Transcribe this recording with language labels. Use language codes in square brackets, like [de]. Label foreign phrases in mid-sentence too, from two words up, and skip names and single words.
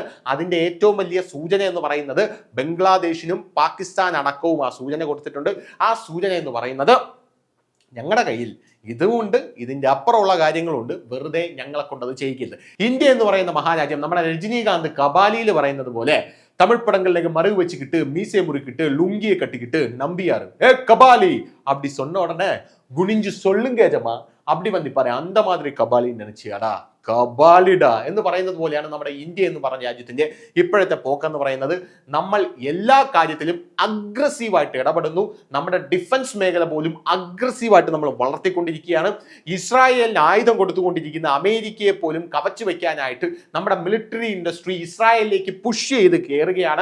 [ml] അതിന്റെ ഏറ്റവും വലിയ സൂചന എന്ന് പറയുന്നത് ബംഗ്ലാദേശിനും പാകിസ്ഥാൻ അടക്കവും ആ സൂചന കൊടുത്തിട്ടുണ്ട്. ആ സൂചന എന്ന് പറയുന്നത് ഞങ്ങളുടെ കയ്യിൽ ഇതുമുണ്ട്, ഇതിന്റെ അപ്പുറമുള്ള കാര്യങ്ങളുണ്ട്, വെറുതെ ഞങ്ങളെ കൊണ്ടത് ചെയ്യിക്കരുത്. ഇന്ത്യ എന്ന് പറയുന്ന മഹാരാജ്യം നമ്മുടെ രജനീകാന്ത് കബാലിയിൽ പറയുന്നത് പോലെ [ta] தமிழ் படங்கள்ல மறைவு வச்சுக்கிட்டு மீசை முறுக்கிட்டு லுங்கியை கட்டிக்கிட்டு நம்பியாரு கபாலி அப்படி சொன்ன உடனே குனிஞ்சு சொல்லுங்க ஜமா அப்படி வந்து பாரு அந்த மாதிரி கபாலின்னு நினைச்சியாடா கபாலிடா [ml] എന്ന് പറയുന്നത് പോലെയാണ് നമ്മുടെ ഇന്ത്യ എന്ന് പറഞ്ഞ രാജ്യത്തിന്റെ ഇപ്പോഴത്തെ പോക്കെന്ന് പറയുന്നത്. നമ്മൾ എല്ലാ കാര്യത്തിലും അഗ്രസീവായിട്ട് ഇടപെടുന്നു. നമ്മുടെ ഡിഫൻസ് മേഖല പോലും അഗ്രസീവായിട്ട് നമ്മൾ വളർത്തിക്കൊണ്ടിരിക്കുകയാണ്. ഇസ്രായേലിന് ആയുധം കൊടുത്തുകൊണ്ടിരിക്കുന്ന അമേരിക്കയെ പോലും കവച്ചു വെക്കാനായിട്ട് നമ്മുടെ മിലിറ്ററി ഇൻഡസ്ട്രി ഇസ്രായേലിലേക്ക് പുഷ് ചെയ്ത് കയറുകയാണ്.